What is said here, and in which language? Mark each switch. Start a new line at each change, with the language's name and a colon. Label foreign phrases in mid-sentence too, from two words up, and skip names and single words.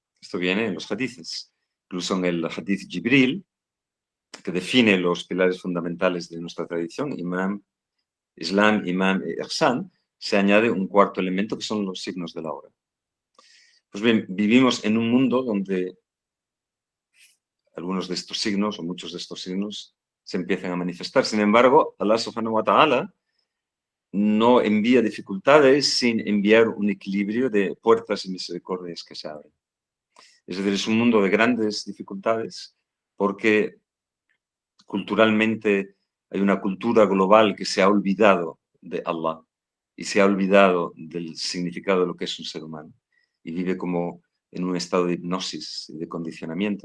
Spanish: Esto viene en los hadices. Incluso en el hadith Jibril, que define los pilares fundamentales de nuestra tradición, Islam, Imam e Ihsan, se añade un cuarto elemento que son los signos de la hora. Pues bien, vivimos en un mundo donde algunos de estos signos o muchos de estos signos se empiezan a manifestar. Sin embargo,
Arabic: الله سبحانه وتعالى
Spanish: no envía dificultades sin enviar un equilibrio de puertas y misericordias que se abren. Es decir, es un mundo de grandes dificultades porque culturalmente hay una cultura global que se ha olvidado de Allah y se ha olvidado del significado de lo que es un ser humano y vive como en un estado de hipnosis y de condicionamiento.